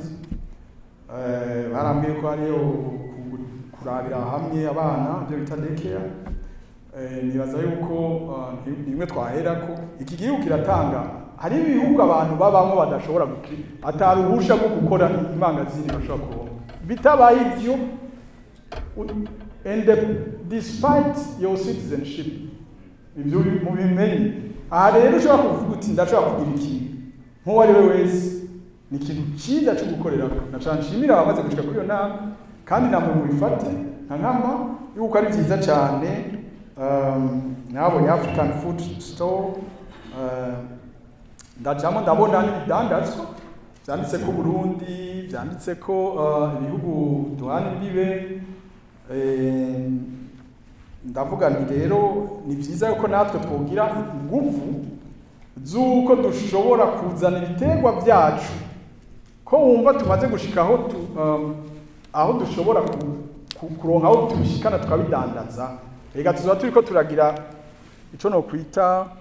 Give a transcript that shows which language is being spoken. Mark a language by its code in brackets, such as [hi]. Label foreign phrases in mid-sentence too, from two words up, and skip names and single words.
[rn] Baramye ko ariyo kurabira hamwe abana byo bita daycare. Nibaza yuko nimwe twahera ko iki gihugu kiratanga hari ibihugu abantu babamo badashobora ataruhusha bwo gukora imangazini bashobora kubona bitabaye ivyo [en] and despite your citizenship [rn] ivyo mu bimenye aha rero ushobora kuvuga uti ndashobora kugira ikintu nk'uwo ari we wese ni ikintu cyiza cyo gukorera nashimira abamaze gushika kuri iyo nama kandi namwe mubifate nka nkama yuko ari byiza cyane. Nabonye [en] African food store [rn] ndajamo ndabona n'ibidandazwa byanditse ko Burundi byanditse ko ibihugu duhana imbibe. Ndavuga nti rero ni byiza yuko natwe twogira ingufu z'uko dushobora kuzana ibiterwa byacu ko wumva tumaze gushika aho dushobora kuronka aho tubishikana tukabidandaza ega tuzoba turiko turagira ico no kwita